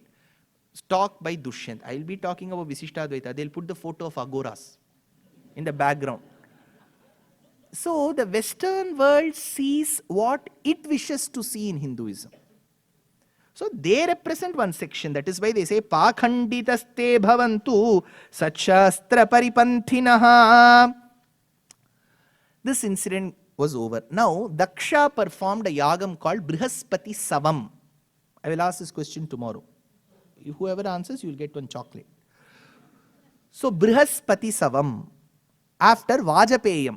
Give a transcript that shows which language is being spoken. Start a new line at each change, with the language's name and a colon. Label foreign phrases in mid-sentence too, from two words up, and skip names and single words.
English: Talk by Dushyanth. I'll be talking about Visishtadvaita. They'll put the photo of Agoras in the background. So the Western world sees what it wishes to see in Hinduism. So they represent one section. That is why they say,
Sanskrit: Pakhanditaste bhavantu sachastra paripantinaha.
English: This incident was over. Now, Daksha performed a yagam called Brihaspati Savam. I will ask this question tomorrow. Whoever answers, you will get one chocolate. So, Brihaspati Savam. After Vajapayam.